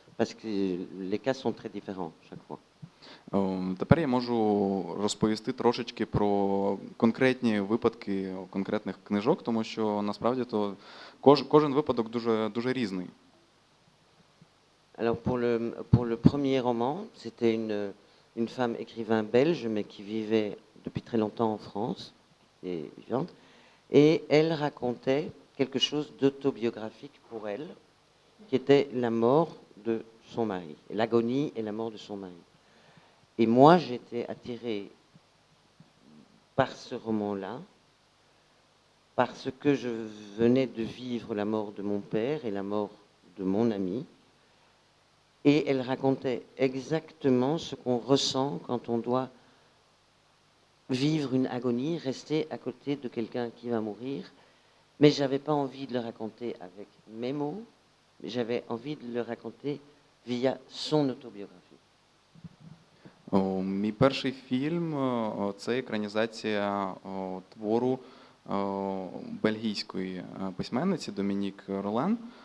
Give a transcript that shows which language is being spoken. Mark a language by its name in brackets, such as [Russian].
[French] Parce que les cas sont très différents chaque fois. [Ukrainian] Тепер я можу розповісти трошечки про конкретні випадки конкретних книжок, тому що насправді то кожен випадок дуже різний. [French] Alors pour le premier roman, c'était une femme écrivain belge mais qui vivait depuis très longtemps en France, et vivante, et elle racontait quelque chose d'autobiographique pour elle, qui était la mort de son mari, l'agonie et la mort de son mari. Et moi, j'étais attirée par ce roman-là, parce que je venais de vivre la mort de mon père et la mort de mon ami. Et elle racontait exactement ce qu'on ressent quand on doit vivre une agonie, rester à côté de quelqu'un qui va mourir. Mais je n'avais pas envie de le raconter avec mes mots, mais j'avais envie de le raconter via son autobiographie. [Ukrainian] Мій перший фільм – це екранізація твору бельгійської письменниці Домінік Ролен.